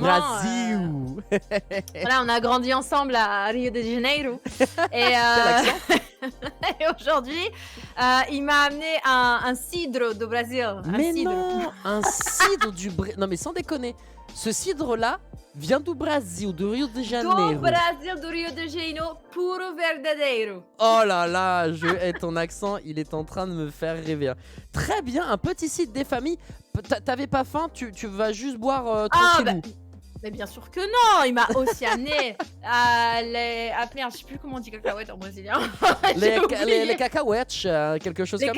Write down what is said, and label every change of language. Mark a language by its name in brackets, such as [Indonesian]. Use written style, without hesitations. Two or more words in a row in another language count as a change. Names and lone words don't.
[French] Du Brasil. Voilà, on a grandi ensemble à Rio de Janeiro. Et, et aujourd'hui, il m'a amené un cidre [Portuguese] do Brasil. [French] Mais un cidre. non, un cidre du Brésil. Non mais sans déconner, ce cidre là vient [Portuguese] do Brasil, [French] de Rio de Janeiro. [Portuguese] Do Brasil, do Rio de Janeiro, puro verdadeiro. [French] Oh là là, ton accent, il est en train de me faire rêver. Très bien, un petit cidre des familles. T'avais pas faim, tu vas juste boire tranquillou. Mais bien sûr que non, il m'a aussi amené je sais plus comment on dit cacahuètes en brésilien. les cacahuètes, quelque chose comme ça.